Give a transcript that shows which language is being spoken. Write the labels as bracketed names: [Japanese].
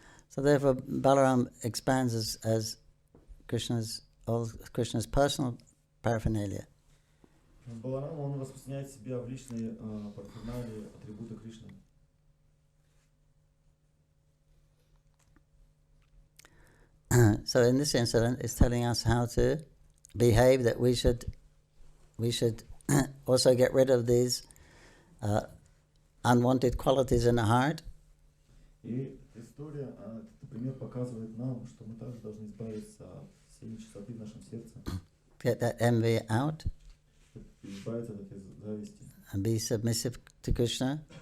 [English] So therefore, Balaram expands as all Krishna's personal paraphernalia. [Russian] Баларам, он распространяет себя в личные парферналии, атрибуты Кришны. [English] So in this incident, it's telling us how to behave, that we should also get rid of these unwanted qualities in the heart. [Russian] И история, этот пример показывает нам, что мы также должны избавиться от всей нечистоты в нашем сердце. [English] Get that envy out. [Russian] Избавиться от этой зависти. [English] And be submissive to Krishna.